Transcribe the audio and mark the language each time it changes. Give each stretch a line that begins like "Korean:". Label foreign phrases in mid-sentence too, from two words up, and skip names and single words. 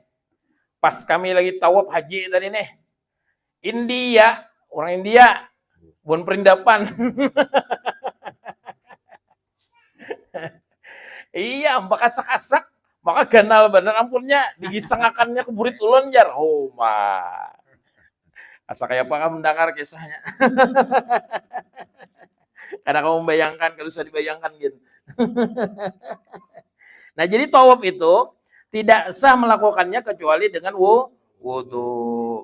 Indonesian: Pas kami lagi tawaf haji tadi nih. India, orang India. Bukan perindapan. Iya, kasak-kasak.
Banjar: Maka ganal bener ampunnya. Digisangakannya ke burit ulun jar. Oh,
Indonesian: asa kayak apa mendengar kisahnya. Karena kamu membayangkan, kalau bisa dibayangkan gitu. Nah, jadi tawaf itu tidak sah melakukannya kecuali dengan wudhu.